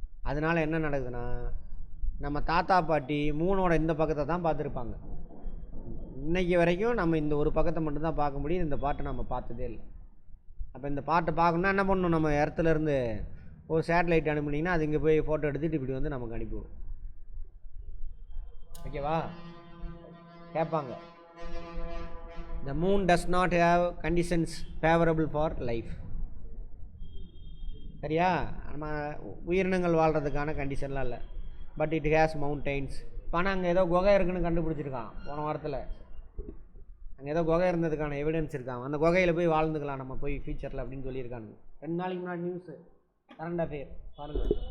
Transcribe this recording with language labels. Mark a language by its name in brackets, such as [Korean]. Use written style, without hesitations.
[Tamil] அதனால் என்ன நடக்குதுன்னா, நம்ம தாத்தா பாட்டி மூணோட இந்த பக்கத்தை தான் பார்த்துருப்பாங்க. இன்றைக்கி வரைக்கும் நம்ம இந்த ஒரு பக்கத்தை மட்டும்தான் பார்க்க முடியும். இந்த பாட்டை நம்ம பார்த்ததே இல்லை. அப்போ இந்த பாட்டை பார்க்கணுன்னா என்ன பண்ணணும், நம்ம இடத்துலேருந்து ஒரு சேட்டலைட் அனுப்புனீங்கன்னா அது இங்கே போய் ஃபோட்டோ எடுத்துகிட்டு இப்படி வந்து நமக்கு அனுப்பிவிடும். ஓகேவா? கேட்பாங்க, [English] the moon does not have conditions favorable for life. [Tamil] சரியா? நம்ம உயிரினங்கள் வாழ்கிறதுக்கான கண்டிஷன்லாம் இல்லை. [English] But it has mountains. [Tamil] இப்போ ஆனால் அங்கே ஏதோ குகை இருக்குன்னு கண்டுபிடிச்சிருக்கான் போன வாரத்தில். அங்கே ஏதோ குகை இருந்ததுக்கான எவிடன்ஸ் இருக்கான். அந்த குகையில் போய் வாழ்ந்துக்கலாம் நம்ம போய் ஃபியூச்சரில் அப்படின்னு சொல்லியிருக்கானுங்க. 2 நாளைக்கு முன்னாடி நியூஸு, கரண்ட் அஃபேர் பாருங்கள்.